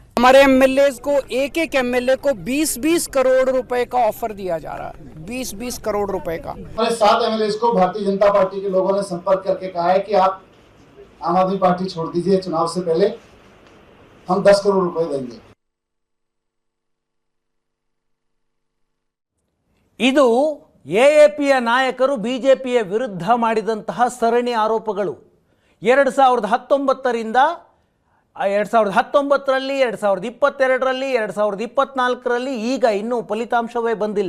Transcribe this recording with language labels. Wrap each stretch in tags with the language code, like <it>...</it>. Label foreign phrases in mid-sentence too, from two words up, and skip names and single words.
<hi>हमारे एमएलए को एक एमएलए को 20-20 करोड़ रुपए का ऑफर दिया जा रहा है, 20-20 करोड़ रुपए का। हमारे 7 एमएलए को भारतीय जनता पार्टी के लोगों ने संपर्क करके कहा है कि आप आम आदमी पार्टी छोड़ दीजिए, चुनाव से पहले हम 10 करोड़ रुपए देंगे।</hi> <kn>ಇದು AAPಯ ನಾಯಕರು BJPಯ ವಿರುದ್ಧ ಮಾಡಿದಂತಹ ಸರಣಿ ಆರೋಪಗಳು. 2019ರಿಂದ 2019ರಲ್ಲಿ 2022ರಲ್ಲಿ 2024ರಲ್ಲಿ ಈಗ ಇನ್ನೂ ಫಲಿತಾಂಶವೇ ಬಂದಿಲ್ಲ.</kn>